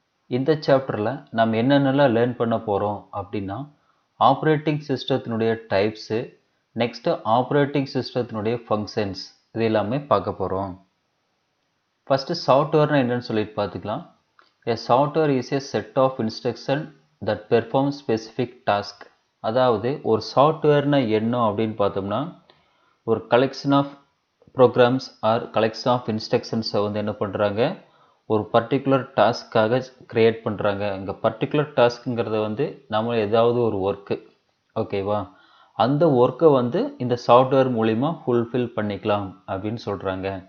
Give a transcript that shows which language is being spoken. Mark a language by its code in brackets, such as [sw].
[ta] இந்த சாப்டரில் நம்ம என்னென்னலாம் லேர்ன் பண்ண போகிறோம் அப்படின்னா operating சிஸ்டத்தினுடைய types, next operating சிஸ்டத்தினுடைய functions இது எல்லாமே பார்க்க போகிறோம். ஃபஸ்ட்டு சாஃப்ட்வேர்னால் என்னென்னு சொல்லிட்டு பார்த்துக்கலாம். [en] A software is a set of instructions that perform specific task. [ta] அதாவது ஒரு சாஃப்ட்வேர்னா என்ன அப்படின்னு பார்த்தோம்னா ஒரு collection of programs R collection of இன்ஸ்ட்ரக்ஷன்ஸை வந்து என்ன பண்ணுறாங்க, ஒரு பர்டிகுலர் டாஸ்க்காக க்ரியேட் பண்ணுறாங்க. இங்கே பர்டிகுலர் டாஸ்க்குங்கிறத வந்து நம்ம ஏதாவது ஒரு ஒர்க்கு, ஓகேவா, அந்த ஒர்க்கை வந்து இந்த சாஃப்ட்வேர் மூலிமா ஃபுல்ஃபில் பண்ணிக்கலாம் அப்படின்னு சொல்கிறாங்க.